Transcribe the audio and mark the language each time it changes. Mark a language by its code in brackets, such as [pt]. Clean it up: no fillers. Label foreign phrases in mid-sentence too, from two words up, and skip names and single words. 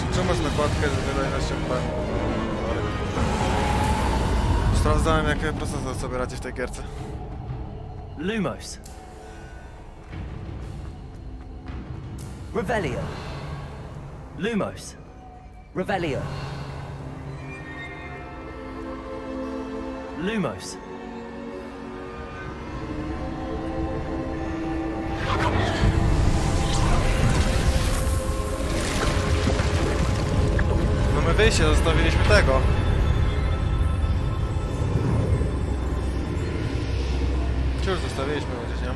[pl] Czemu masz nakładkę, że wydajność się wpływa? Sprawdzałem, jak procesor sobie radzi w tej gierce. Lumos. Revelio. Lumos. Revelio. Lumos. No my wyjście, zostawiliśmy tego. Już zostawiliśmy gdzieś, nie?